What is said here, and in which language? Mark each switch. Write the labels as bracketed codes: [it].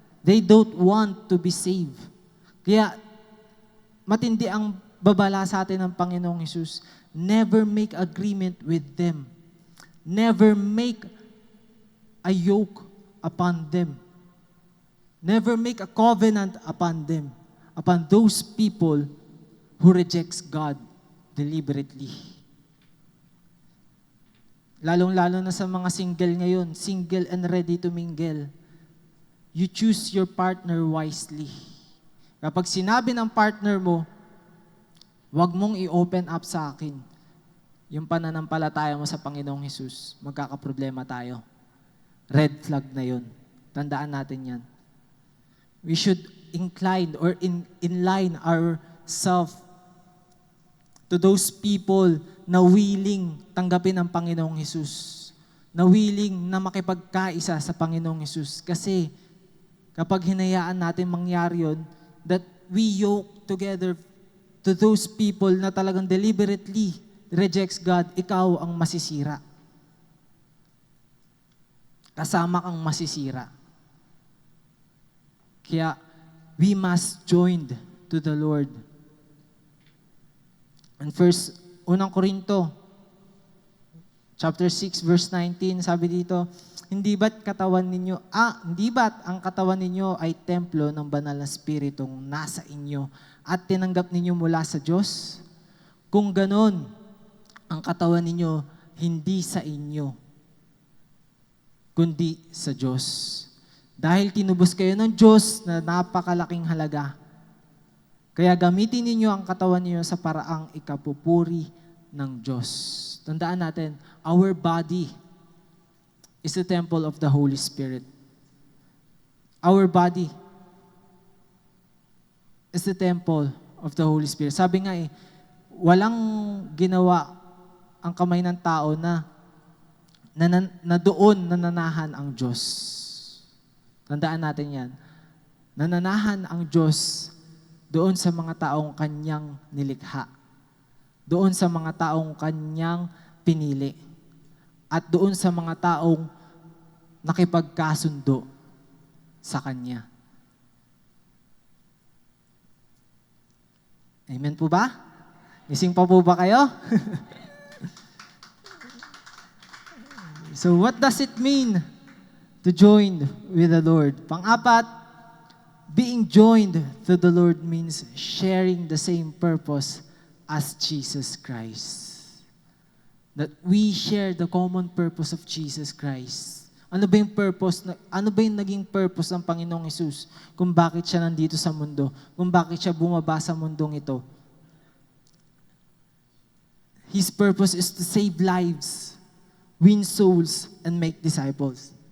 [en] They don't want to be saved. [tl] Kaya, matindi ang babala sa atin ng Panginoong Hesus. [en] Never make agreement with them. Never make a yoke upon them. Never make a covenant upon them. Upon those people who rejects God deliberately. [tl] Lalong-lalo na sa mga single ngayon, [en] single and ready to mingle. You choose your partner wisely. [tl] Kapag sinabi ng partner mo, huwag mong i-open up sa akin yung pananampalataya mo sa Panginoong Hesus, magkakaproblema tayo. Red flag na yun. Tandaan natin yan. [en] We should incline or inline ourselves to those people [tl] na willing tanggapin ang Panginoong Hesus, na willing na makipagkaisa sa Panginoong Hesus. Kasi kapag hinayaan natin mangyari yun, [en] that we yoke together to those people [tl] na talagang [en] deliberately rejects God, [tl] ikaw ang masisira. Kasama kang masisira. Kaya [en] we must join to the Lord. And first, [tl] unang Korinto, chapter 6, verse 19, sabi dito, hindi ba't ang katawan ninyo ay templo ng banal na Espiritong nasa inyo at tinanggap ninyo mula sa Diyos? Kung ganon, ang katawan ninyo hindi sa inyo, kundi sa Diyos. Dahil tinubos kayo ng Diyos na napakalaking halaga. Kaya gamitin ninyo ang katawan ninyo sa paraang ikapupuri ng Diyos. Tandaan natin, [en] our body is the temple of the Holy Spirit. Our body is the temple of the Holy Spirit. [tl] Sabi nga walang ginawa ang kamay ng tao na doon nananahan ang Diyos. Tandaan natin yan. Nananahan ang Diyos doon sa mga taong Kanyang nilikha. Doon sa mga taong Kanyang pinili. At doon sa mga taong nakipagkasundo sa Kanya. Amen po ba? Gising pa po ba kayo? [en] So what does it mean to join with the Lord? [tl] Pang-apat, [en] being joined to the Lord means sharing the same purpose as Jesus Christ. That we share the common purpose of Jesus Christ. [tl] Ano ba yung naging purpose ng Panginoong Hesus kung bakit siya nandito sa mundo? Kung bakit siya bumaba sa mundong ito? [en] His purpose is to save lives, win souls, and make disciples.